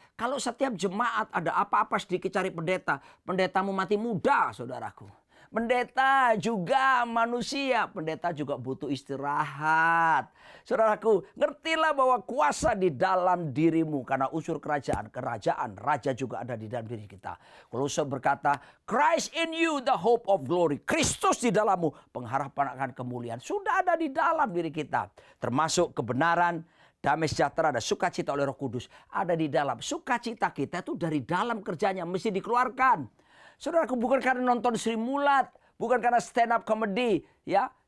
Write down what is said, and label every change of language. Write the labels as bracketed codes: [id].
[id] Kalau setiap jemaat ada apa-apa sedikit cari pendeta. Pendetamu mati muda, saudaraku. Pendeta juga manusia, pendeta juga butuh istirahat. Saudaraku, ngertilah bahwa kuasa di dalam dirimu karena unsur kerajaan, raja juga ada di dalam diri kita. Kolose berkata, [en] Christ in you the hope of glory. [id] Kristus di dalammu, pengharapan akan kemuliaan. Sudah ada di dalam diri kita. Termasuk kebenaran, damai sejahtera, dan sukacita oleh Roh Kudus ada di dalam. Sukacita kita itu dari dalam kerjanya mesti dikeluarkan. Saudaraku, bukan karena nonton Sri Mulat, bukan karena stand up comedy, ya.